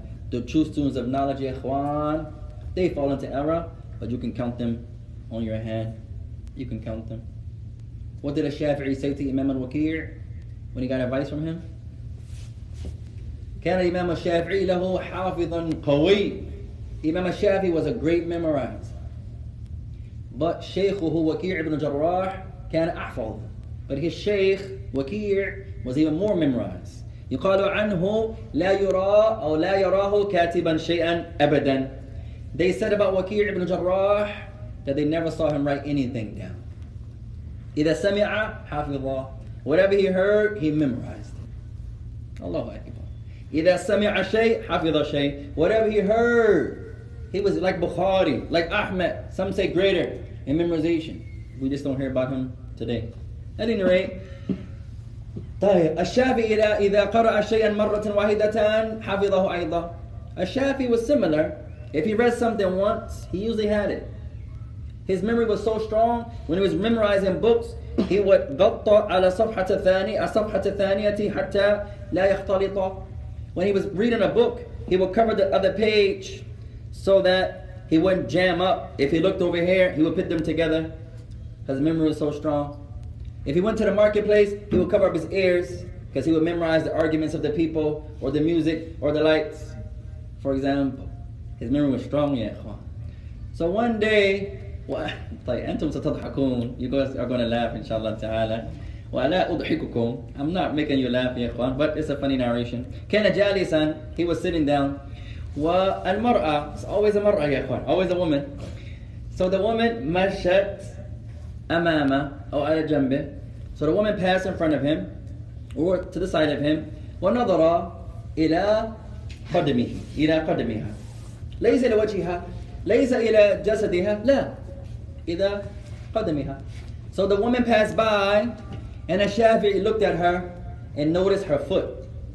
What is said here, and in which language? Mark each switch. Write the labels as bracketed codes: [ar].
[en] The true students of knowledge, ya ikhwan, they fall into error, but you can count them on your hand. You can count them. What did Shafi'i say to Imam al-Waqi' when he got advice from him? [ar] كان الإمام الشافعي له حافظا قوي. [en] Imam al-Shafi'i was a great memorizer. [ar] But شيخه وكيع ibn Jarrah كان أحفظ. [en] But his Shaykh Waqi' was even more memorized. [ar] يقال عنه لا يرى أو لا يراه كاتبا شيئا أبدا. [en] They said about Waqi' ibn Jarrah that they never saw him write anything down. [ar] إذا سمع حفظه. [en] Whatever he heard, he memorized it. [ar] Allahu Akbar. إذا سمع شيء حفظ شيء. [en] Whatever he heard, he was like Bukhari, like Ahmed. Some say greater in memorization. We just don't hear about him today. At any rate, [ar] طيب الشافعي إذا قرأ شيئا مرة واحدة حفظه أيضا. [en] الشافعي was similar. If he read something once, he usually had it. His memory was so strong, when he was memorizing books, he would [ar] غطى على الصفحة الثانية حتى لا يختلط. [en] When he was reading a book, he would cover the other page so that he wouldn't jam up. If he looked over here, he would put them together because his memory was so strong. If he went to the marketplace, he would cover up his ears because he would memorize the arguments of the people or the music or the lights. For example, his memory was strong, ya ikhwan. So one day, [ar] أنتم ستضحكون. [en] You guys are going to laugh, inshallah ta'ala. [ar] وَلَا أُضْحِكُكُمْ. [en] I'm not making you laugh, ya ikhwan, but it's a funny narration. [ar] كان جالسا. [en] He was sitting down. والمرأة. It's always a mar'a, ya ikhwan. Always a woman. So the woman [ar] مشت أمامه أو على جنبه. [en] So the woman passed in front of him or to the side of him. [ar] ونظر إلى قدمه. إلى قدمها. ليس إلى وجهها. ليس إلى جسدها. لا. إلى قدمها. [en] So the woman passed by, and Shafi'i looked at her and noticed her foot.